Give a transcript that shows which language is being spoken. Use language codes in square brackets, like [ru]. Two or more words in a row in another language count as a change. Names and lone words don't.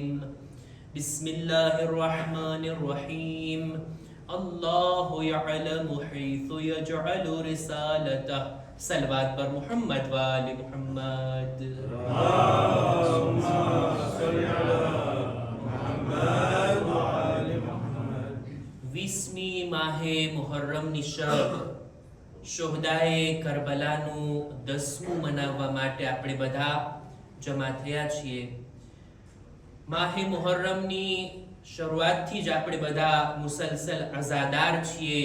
[ar] بسم الله الرحمن الرحيم. الله يعلم حيث يجعل رسالته. [ur] صلوات پر محمد والے محمد. [ar] اللهم صل على محمد وآل محمد. [gu] 20મી માહે મુહર્રમની શબ શોહદાએ કરબલાનું 10મું મનાવવા માટે આપણે બધા જમા થયા છીએ. માહે મુહર્રમની શરૂઆતથી જ આપણે બધા મુસલસલ અઝાદાર છીએ.